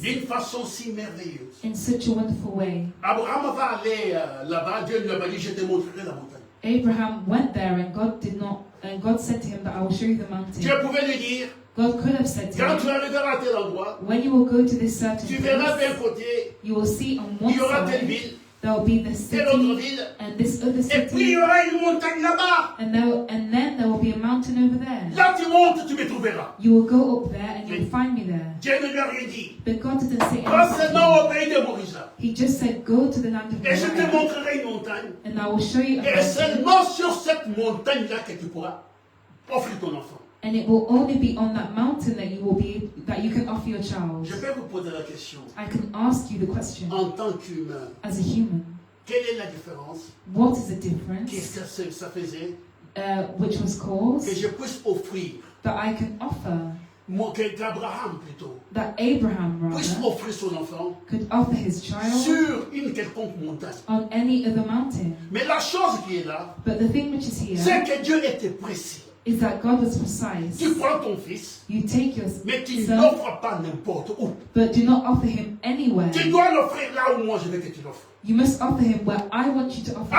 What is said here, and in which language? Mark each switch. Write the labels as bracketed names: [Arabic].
[French] d'une façon si merveilleuse. [English] in such a wonderful way. [French] Abraham va aller là-bas, Dieu lui a dit, je te montrerai la montagne. [English] Abraham went there, and God said to him that I will show you the mountain. [French] Dieu pouvait lui dire, [English] God could have said to [French] quand tu [English] him, [French] arriveras à tel endroit, [English] when you will go to this certain [French] tu verras d'un [English] place, [French] côté, [English] you will see on one [French] il y aura telle [English] side [French] ville, [English] there will be the [French] telle autre [English] city [French] ville, [English] and this other [French] et puis il y [English] city, [French] aura une montagne là-bas. [English] and then there will be a mountain over there. [French] Là tu montes, tu me trouveras. [English] You will go up there and you'll find me there. [French] Dieu ne lui a rien dit. [English] But God didn't say [French] Va [English] anything. [French] seulement au pays de Morija. [English] He just said, go to the land of [French] Et je te [English] Moriah, [French] montrerai une montagne. [English] and I will show you a [French] Et [English] mountain, [French] seulement sur cette montagne-là que tu pourras offrir ton enfant. [English] and it will only be on that mountain that you can offer your child. [French] Je vais vous poser la question. [English] I can ask you the question, [French] En tant qu'humain, [English] as a human, [French] quelle est la différence? [English] what is the difference [French] Qu'est-ce que ça faisait? [English] which was [French] Que [English] caused [French] je puisse offrir, [English] that I can offer, [French] qu'Abraham plutôt, [English] that Abraham [French] puisse [English] rather [French] offrir son enfant [English] could offer his child [French] sur une quelconque montagne. [English] on any other mountain. [French] Mais la chose qui est là, [English] But the thing which is [French] c'est [English] here [French] que Dieu était précis. [English] is that God was precise. [French] Tu prends ton fils, [English] You take your [French] mais tu ne [English] son, [French] l'offres pas n'importe où. [English] but do not offer him anywhere. [French] Tu dois l'offrir là où moi je veux que tu l'offres. [English] You must offer him where I want you to offer him.